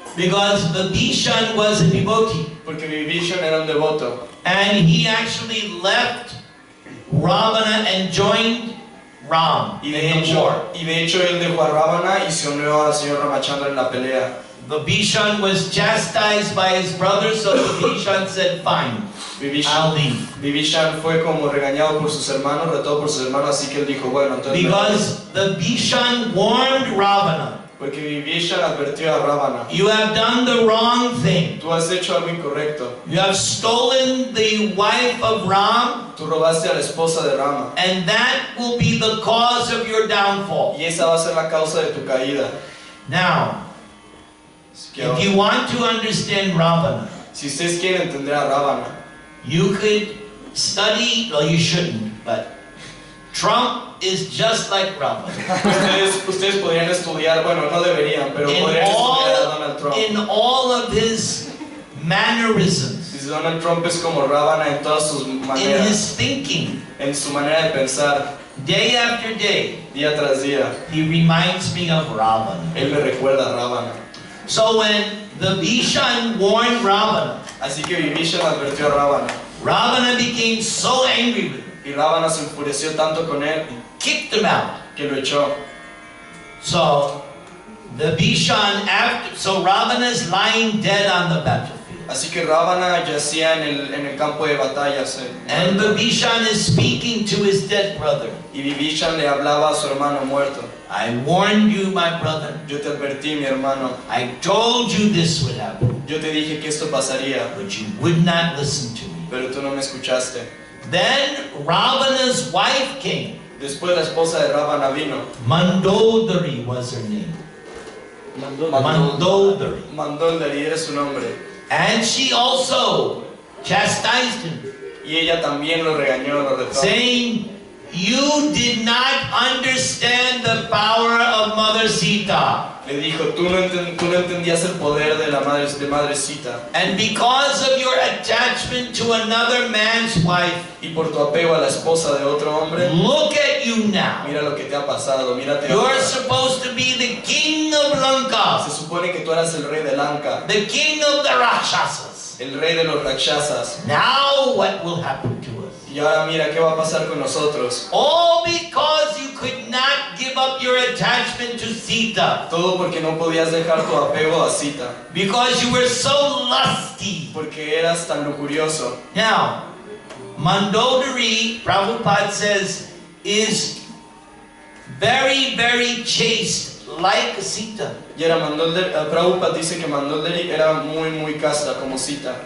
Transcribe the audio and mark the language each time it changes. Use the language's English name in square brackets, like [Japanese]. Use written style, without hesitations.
[English] because Vibhishan was a devotee, [Spanish] porque Vibhishan era un devoto. [English] and he actually left Ravana and joined Ram [Spanish] Y [English] in the war. [Spanish] de hecho él dejó a Ravana y se unió al señor Ramachandra en la pelea. [English] Vibhishan was chastised by his brother, so Vibhishan said, fine, I'll leave. [Spanish] Vibhishan fue como regañado por sus hermanos, retado por sus hermanos, así que él dijo, bueno, entonces... [English] Because Vibhishan warned Ravana, [Spanish] Porque Vibhishan advirtió a Ravana, [English] you have done the wrong thing. [Spanish] tú has hecho algo incorrecto, [English] You have stolen the wife of Ram, [Spanish] tú robaste a la esposa de Rama, [English] and that will be the cause of your downfall. [Spanish] y esa va a ser la causa de tu caída. [English] Now, [Spanish] Así que [English] if [Spanish] ahora, [English] you want to understand Ravana, [Spanish] si ustedes quieren entender a Ravana, [English] you could study, well you shouldn't, but Trump is just like Ravana. [Spanish] ustedes podrían estudiar, bueno, no deberían, pero podrían estudiar a Donald Trump. [English] In all of his mannerisms, [Spanish] Dice, Donald Trump es como Ravana en todas sus [English] in [Spanish] maneras, [English] his thinking, [Spanish] en su manera de pensar, [English] day after day, [Spanish] día tras día. [English] he reminds me of Ravana. [Spanish] Él me recuerda a Ravana. [English] So when the Vibhishan warned Ravana, [Spanish] Así que Vibhishan advirtió a Ravana, [English] Ravana became so angry with him, [Spanish] y Ravana se enfureció tanto con él [English] kicked him out. [Spanish] que lo echó. [English] So the Vibhishan, so Ravana is lying dead on the battlefield. [Spanish] Así que Ravana yacía en el campo de batallas. [English] And Vibhishan is speaking to his dead brother. [Spanish] Y Vibhishan le hablaba a su hermano muerto. [English] I warned you, my brother. [Spanish] Yo te advertí, mi hermano. [English] I told you this would happen. [Spanish] Yo te dije que esto pasaría. [English] But you would not listen to me. [Spanish] Pero tú no me escuchaste. [English] Then Ravana's wife came. [Spanish] Después la esposa de Ravana vino. [English] Mandodari was her name. Mandodari. [Spanish] Mandodari era su nombre. [English] And she also chastised him, [Spanish] Y ella también lo regañó, lo retó. [English] saying, you did not understand the power of Mother Sita. [Spanish] Le dijo, tú no entendías el poder de Madre Sita. [English] And because of your attachment to another man's wife, [Spanish] Y por tu apego a la esposa de otro hombre, [English] look at you now. [Spanish] mira lo que te ha pasado, mírate [English] You're [Spanish] ahora. [English] supposed to be the king of Lanka, [Spanish] Se supone que tú eras el rey de Lanka, [English] the king of the Rakshasas. [Spanish] el rey de los Rakshasas. [English] Now what will happen to us? [Spanish] Y ahora mira qué va a pasar con nosotros. [English] All because you could not give up your attachment to Sita. [Spanish] Todo porque no podías dejar tu apego a Sita. [English] Because you were so lusty. [Spanish] Porque eras tan lujurioso. [English] Now, Mandodari, Prabhupada says, is very, very chaste, like Sita. [Spanish] Y era Prabhupada dice que Mandodari era muy casta como Sita.